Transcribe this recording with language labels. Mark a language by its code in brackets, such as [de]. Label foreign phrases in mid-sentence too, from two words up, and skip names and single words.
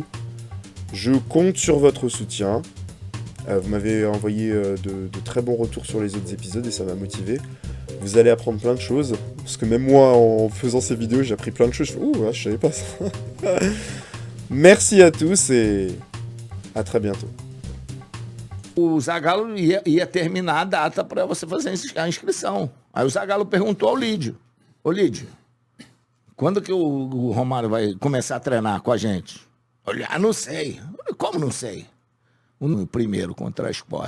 [fr] Je compte sur votre soutien. Vous m'avez envoyé de très bons retours sur les autres épisodes et ça m'a motivé. Vous allez apprendre plein de choses. Parce que même moi, en faisant ces vidéos, j'ai appris plein de choses. Ouh, je savais pas ça. Merci à tous et à très bientôt. [pt] O Zagallo ia terminar a data para você fazer a inscrição. Aí o Zagallo perguntou ao Lídio: Ô Lídio, quando que o Romário vai começar a treinar com a gente? Olha, não sei. Como não sei? O primeiro contra a Escócia.